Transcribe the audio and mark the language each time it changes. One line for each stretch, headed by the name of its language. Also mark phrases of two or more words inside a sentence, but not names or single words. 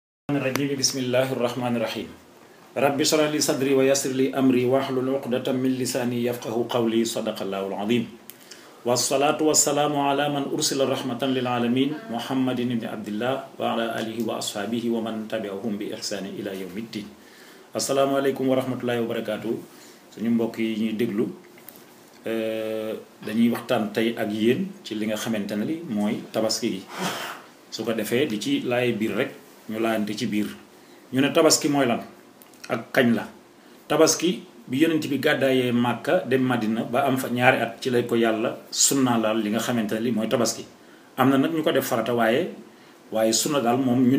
Arabic: الرجيم بسم الله الرحمن الرحيم رب اشرح لي صدري ويسر لي امري واحلل عقدة من لساني يفقهوا قولي صدق الله العظيم والصلاة والسلام على من ارسل رحمة للعالمين محمد بن عبد الله وعلى اله واصحابه ومن تبعهم باحسان الى يوم الدين السلام عليكم ورحمة الله وبركاته
Wolof: suñu mbokk yi ñuy déglu dañuy waxtaan tey ak yéen ci li nga xamante ne li mooy tabaski gi su ko defee di ci laay biir rek ñu laante ci biir ñu ne tabaski mooy lan ak kañ la tabaski bi yonent bi gàddaayee Màkka dem Madina ba am fa ñaari at ci lay ko yàlla sunna laal li nga xamante ne li mooy tabaski am na nag ñu ko def farata waaye sunna daal moom ñun